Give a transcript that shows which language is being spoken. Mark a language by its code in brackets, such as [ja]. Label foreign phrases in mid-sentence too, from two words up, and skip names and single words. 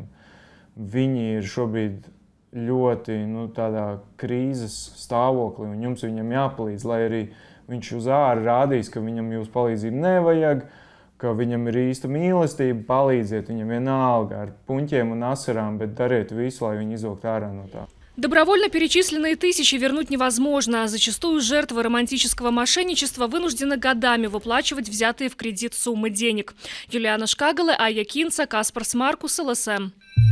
[lv] Viņi ir šobrīd ļoti tādā krīzes stāvoklī, un jums viņam jāpalīdz, lai arī viņš uz ārā rādīs, ka viņam jūsu palīdzību nevajag, ka viņam ir īsta mīlestība, palīdziet viņam vienalga ar puņķiem un asarām, bet dariet visu, lai viņi izvilkt ārā no tā. [ru] Добровольно перечисленные тысячи вернуть невозможно. Зачастую жертвы романтического мошенничества вынуждены годами выплачивать взятые в кредит суммы денег. Юлиана Шкагала, Айя Кинца, Каспар Смаркус, ЛСМ.